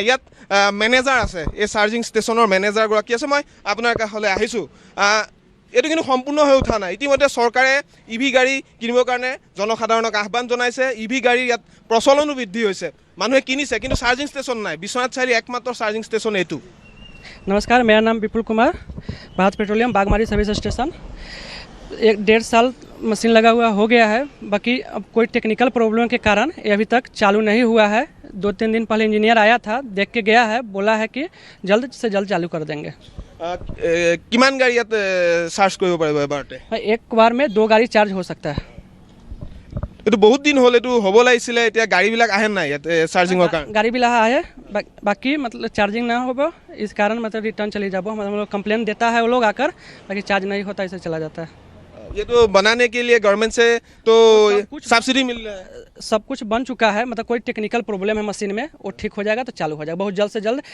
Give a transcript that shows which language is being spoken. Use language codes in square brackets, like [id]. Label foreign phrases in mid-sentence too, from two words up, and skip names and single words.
[as] ইয়াত মেনেজাৰ আছে, এই [en] charging station manager [as] আছে, মই আপোনাৰ কাষলৈ আহিছোঁ। এইটো কিন্তু সম্পূৰ্ণ হৈ উঠা নাই। ইতিমধ্যে চৰকাৰে ইভি গাড়ী কিনিবৰ কাৰণে জনসাধাৰণক আহ্বান জনাইছে, ইভি গাড়ীৰ ইয়াত প্ৰচলনো বৃদ্ধি হৈছে, মানুহে কিনিছে, কিন্তু [en] charging station [as] নাই। বিশ্বনাথ চাৰিআলিৰ একমাত্ৰ [en] charging station [as] এইটো। [hi] नमस्कार, मेरा नाम विपुल कुमार, भारत पेट्रोलियम बागमारी सर्विस स्टेशन। 1.5 साल मशीन लगा हुआ हो गया है, बाकी अब कोई [en] technical problem [hi] के कारण ये अभी तक चालू नहीं हुआ है। 2-3 दिन पहले इंजीनियर आया था, देख के गया है, बोला है कि जल्द से जल्द चालू कर देंगे। [as] কিমান গাড়ী ইয়াত চাৰ্জ কৰিব পাৰিব এবাৰতে? [hi] एक बार में 2 गाड़ी चार्ज हो सकता है। [as] এইটো বহুত দিন হ'ল, এইটো হ'ব লাগিছিলে, এতিয়া গাড়ীবিলাক আহে নাই ইয়াত চাৰ্জিঙৰ কাৰণে? [hi] गाड़ी भी लगा है, बाकी मतलब चार्जिंग ना हो, इस कारण मतलब रिटर्न चली जाओ। मतलब लोग कंप्लेन देता है वो लोग आकर, बाकी चार्ज नहीं होता, इसे चला जाता है। ये तो बनाने के लिए गवर्नमेंट से तो सब्सिडी मिल रहा है? सब कुछ बन चुका है, मतलब कोई [en] technical problem [hi] है मशीन में, वो ठीक हो जाएगा तो चालू हो जाएगा बहुत जल्द से जल्द।